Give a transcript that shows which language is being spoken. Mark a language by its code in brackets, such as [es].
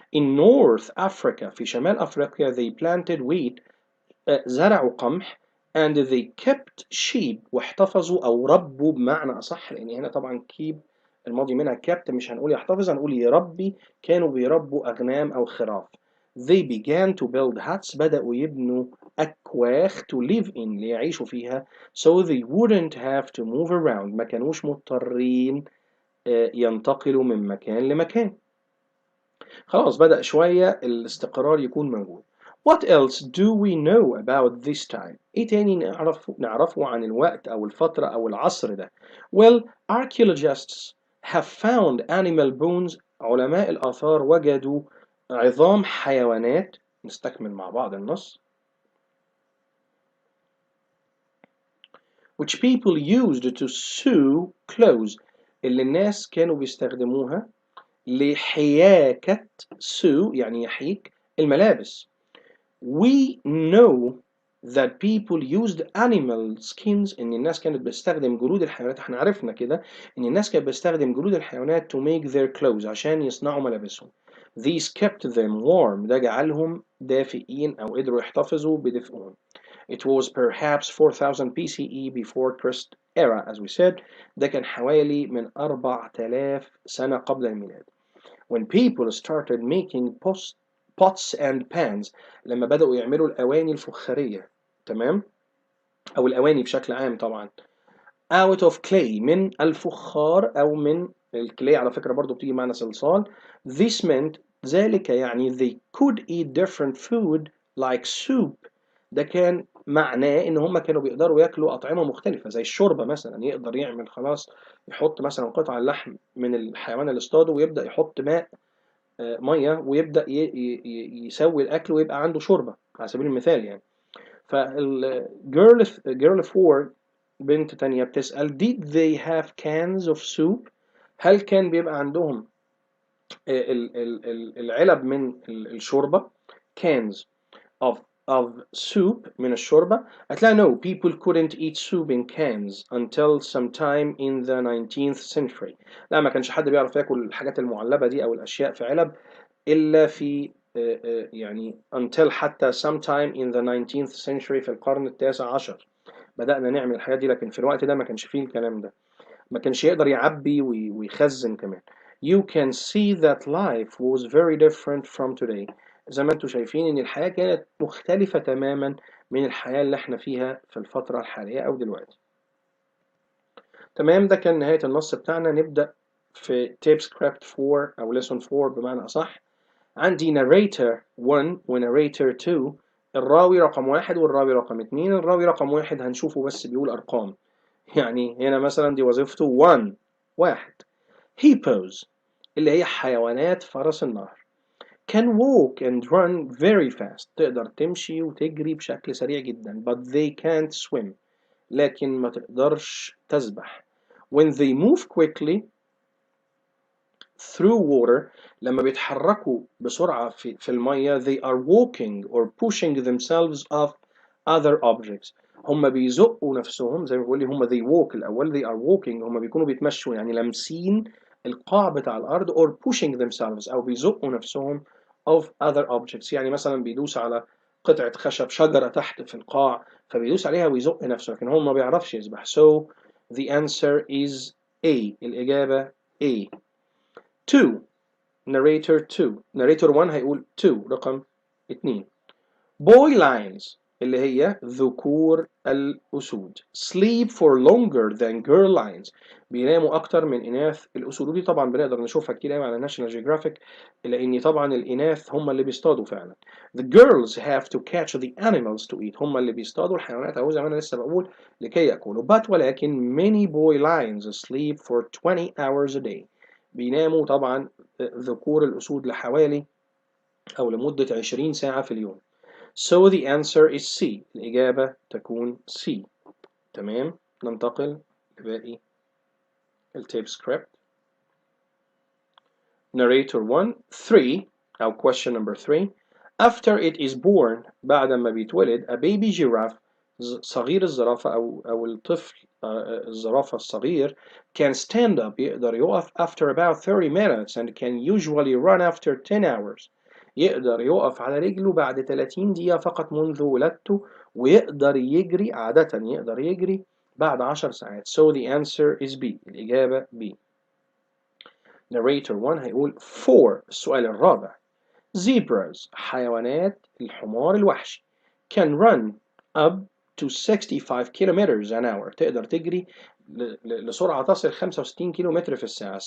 [en] in North Africa [ar] في شمال أفريقيا [en] they planted wheat [ar] زرعوا قمح [en] and they kept sheep [ar] واحتفظوا أو ربوا بمعنى أصح، لأن هنا طبعا keep الماضي منها kept، مش هنقول يحتفظ، هنقول يربي. كانوا بيربوا أغنام أو خراف. [en] they began to build huts [ar] بدأوا يبنوا أكواخ [en] to live in [ar] ليعيشوا فيها [en] so they wouldn't have to move around [ar] ما كانوش مضطرين ينتقلوا من مكان لمكان. خلاص بدأ شوية الاستقرار يكون موجود. [en] What else do we know about this time؟ [ar] إيه تاني نعرفه عن الوقت أو الفترة أو العصر ده؟ [en] Well, archaeologists have found animal bones. [ar] علماء الآثار وجدوا عظام حيوانات. نستكمل مع بعض النص. [en] Which people used to sew clothes. [ar] اللي الناس كانوا بيستخدموها لحياكة sew يعني يحيك الملابس. [en] We know that people used animal skins. [ar] إن الناس كانت بتستخدم جلود الحيوانات. احنا عرفنا كده إن الناس كانت بتستخدم جلود الحيوانات [en] to make their clothes [ar] عشان يصنعوا ملابسهم. [en] These kept them warm. [ar] ده جعلهم دافئين أو قدروا يحتفظوا بدفئهم. [en] It was perhaps 4000 BCE before Christ era as we said. [ar] ده كان حوالي من 4000 سنة قبل الميلاد. [en] When people started making pots and pans [ar] لما بدأوا يعملوا الأواني الفخارية. تمام؟ أو الأواني بشكل عام طبعا. [en] out of clay [ar] من الفخار أو من الكلي. على فكرة برضو بتيجي معنى صلصال. [en] This meant [ar] ذلك يعني [en] they could eat different food like soup. [ar] ده كان معناه إن هم كانوا بيقدروا ياكلوا أطعمة مختلفة زي الشوربة مثلا. يقدر يعمل خلاص يحط مثلا قطع اللحم من الحيوان اللي اصطاده ويبدأ يحط ماء ميه ويبدأ يسوي الأكل ويبقى عنده شوربة على سبيل المثال يعني. فالجيرل 4 بنت تانية بتسأل [en] did they have cans of soup؟ [ar] هل كان بيبقى عندهم العلب من الشوربة [en] cans of soup [ar] من الشوربة؟ [en] هتلاقي no people couldn't eat soup in cans until sometime in the 19th century. [ar] لا ما كانش حد بيعرف ياكل الحاجات المعلبة دي أو الأشياء في علب إلا في يعني until حتى [en] sometime in the 19th century [ar] في القرن التاسع عشر بدأنا نعمل الحاجات دي. لكن في الوقت ده ما كانش فيه الكلام ده. ما كانش يقدر يعبي ويخزن كمان. [en] You can see that life was very different from today. [ar] زي ما انتم شايفين ان الحياة كانت مختلفة تماما من الحياة اللي احنا فيها في الفترة الحالية او دلوقتي. تمام. ده كان نهاية النص بتاعنا. نبدأ في tape script 4 او lesson 4 بمعنى أصح. عندي narrator 1 و narrator 2. الراوي رقم 1 والراوي رقم 2. الراوي رقم 1 هنشوفه بس بيقول أرقام. يعني هنا مثلا دي وظيفته 1. hippos اللي هي حيوانات فرس النهر. [en] can walk and run very fast. [ar] تقدر تمشي وتجري بشكل سريع جدا. [en] but they can't swim. [ar] لكن ما تقدرش تسبح. [en] when they move quickly through water [ar] لما بيتحركوا بسرعة في المية [en] they are walking or pushing themselves off other objects. [ar] هم بيزقوا نفسهم زي ما بيقول لي هم [en] they walk [ar] الأول [en] they are walking [ar] هم بيكونوا بيتمشوا يعني لامسين القاع بتاع الأرض [en] or pushing themselves [ar] أو بيزقوا نفسهم [en] of other objects. [ar] يعني مثلا بيدوس على قطعة خشب شجرة تحت في القاع فبيدوس عليها ويزق نفسه لكن هو ما بيعرفش يسبح. [en] so the answer is A. [ar] الإجابة A. 2 narrator 2 narrator 1 هيقول 2 رقم 2. [en] boy lions [ar] اللي هي ذكور الأسود. [en] sleep for longer than girl lions [ar] بيناموا أكتر من إناث الأسود. ودي طبعا بنقدر نشوفها كتير قوي على ناشونال جيوغرافيك لأن طبعا الإناث هم اللي بيصطادوا فعلا. [en] the girls have to catch the animals to eat. [ar] هم اللي بيصطادوا الحيوانات أو زي ما أنا لسه بقول لكي يأكلوا. [en] but [ar] ولكن [en] many boy lions sleep for 20 hours a day. [ar] بيناموا طبعا ذكور الأسود لحوالي أو لمدة 20 ساعة في اليوم. [en] So the answer is C. [ar] الإجابة تكون C. تمام. ننتقل لباقي التيب سكريبت. [en] narrator 1 3 أو question number 3. After it is born [ar] بعد ما بيتولد [en] a baby giraffe [ar] صغير الزرافة أو الطفل الزرافة الصغير [en] can stand up [ar] يقدر يقف [en] after about 30 minutes and can usually run after 10 hours. [ar] يقدر يقف على رجله بعد 30 دقيقة فقط منذ ولادته، ويقدر يجري عادة يقدر يجري بعد 10 ساعات. [en] So the answer is B. [ar] الإجابة B. Narrator 1 هيقول 4. السؤال الرابع. Zebras حيوانات الحمار الوحشي [en] can run up to 65 kilometers an hour [ar] تقدر تجري لسرعة تصل 65 كيلومتر في الساعة.